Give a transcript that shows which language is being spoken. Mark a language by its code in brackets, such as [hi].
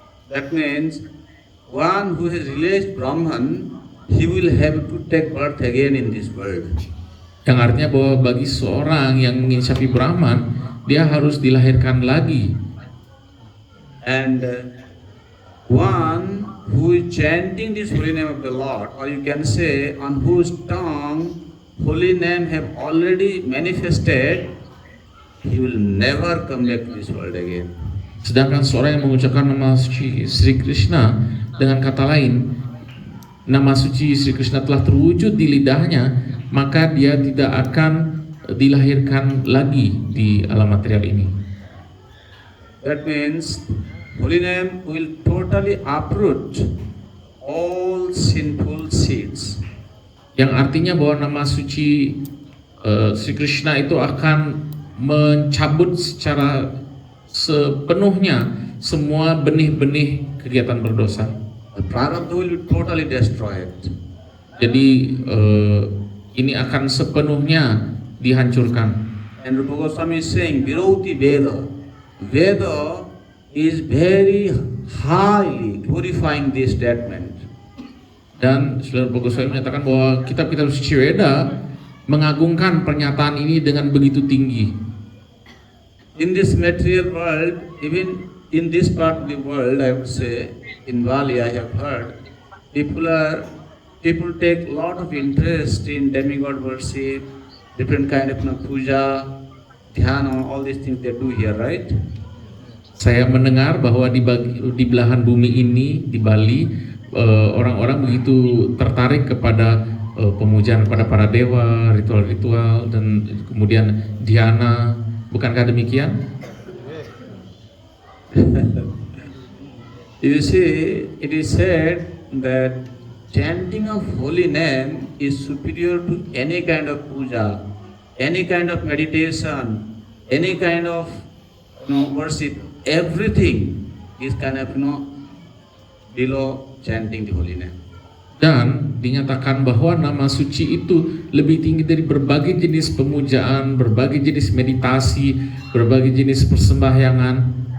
[en] That means one who has realized Brahman, he will have to take birth again in this world. [id] Yang artinya bahwa bagi seorang yang menginsafi Brahman, dia harus dilahirkan lagi. [en] And one who is chanting this holy name of the Lord, or you can say on whose tongue holy name have already manifested, he will never come back to this world again. [id] Sedangkan seorang yang mengucapkan nama suci Sri Krishna, dengan kata lain, nama suci Sri Krishna telah terwujud di lidahnya, maka dia tidak akan dilahirkan lagi di alam material ini. [en] That means holy name will totally uproot all sinful seeds. [id] Yang artinya bahwa nama suci Sri Krishna itu akan mencabut secara sepenuhnya semua benih-benih kegiatan berdosa. [en] The prarabdha will be totally destroyed. [id] Jadi ini akan sepenuhnya dihancurkan. [en] And Rupa Goswami is saying, [sa] Virauti Veda. [en] Veda is very highly glorifying this statement. [id] Dan Srila Rupa Goswami menyatakan bahwa kitab-kitab suci Weda mengagungkan pernyataan ini dengan begitu tinggi. [en] In this material world, even in this part of the world, I would say, in Bali I have heard, people take a lot of interest in demigod worship, different kind of puja, dhyana, all these things they do here, right? [id] Saya mendengar bahwa di belahan bumi ini, di Bali, orang-orang begitu tertarik kepada pemujaan kepada para dewa, ritual-ritual, dan kemudian dhyana. Bukankah demikian? [en] You see, it is said that chanting of holy name is superior to any kind of puja, any kind of meditation, any kind of worship. Everything is kind of below chanting the holy name. [id] Dan dinyatakan bahwa nama suci itu lebih tinggi dari berbagai jenis pemujaan, berbagai jenis meditasi, berbagai jenis persembahyangan.